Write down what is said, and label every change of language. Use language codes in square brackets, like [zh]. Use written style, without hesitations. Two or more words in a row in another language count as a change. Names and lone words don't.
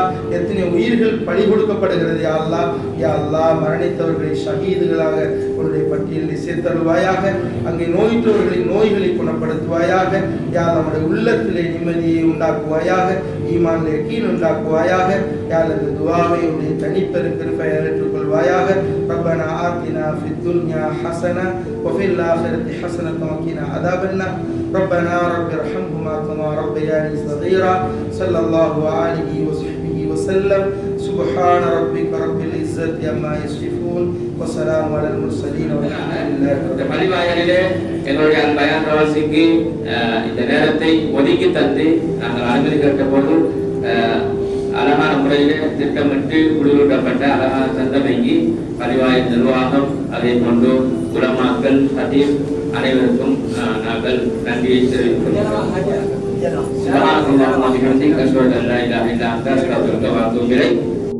[ta] எத்தனை உயிர்கள் பலி கொடுக்கப்படுகிறது [ar] يا الله. يا الله, [ta] மரணித்தவர்களை ஷஹீதுகளாக உன்னுடைய பட்டியலில் சேர்த்தருள்வாயாக. அங்கே நோயிற்றவர்களின் நோய்களை குணப்படுத்துவாயாக. [ar] يا الله, [ta] நம்முடைய உள்ளத்திலே நிம்மதியை உண்டாக்குவாயாக, ஈமானிலே யகீன் உண்டாக்குவாயாக. [ar] يا الله, [ta] இந்த துஆவை உன்னுடைய தனிப்பெரும் கிருபையால் ஏற்றுக்கொள்வாயாக. [ar] ربنا آتنا في الدنيا حسنة وفي الآخرة حسنة وقنا عذاب النار ربنا رب ارحمهما كما ربياني صغيرا صلى الله عليه وصحبه وسلم سبحان ربك رب العزة عما يصفون وسلام على المرسلين والحمد لله رب العالمين. [ta] எங்களுடைய பயான் பிரவாசிக்கு இந்த நேரத்தை ஒதுக்கி தந்து நாங்கள் அனுமதி கேட்ட போது அழகான முறையில் திட்டமிட்டு குடியூட்டப்பட்ட அழகான சந்தமைக்கு பரிவாய நிர்வாகம், அதே போன்று உலமாக்கள், ஹதீஸ் அனைவருக்கும் நாங்கள் நன்றியை தெரிவித்துள்ளோம்.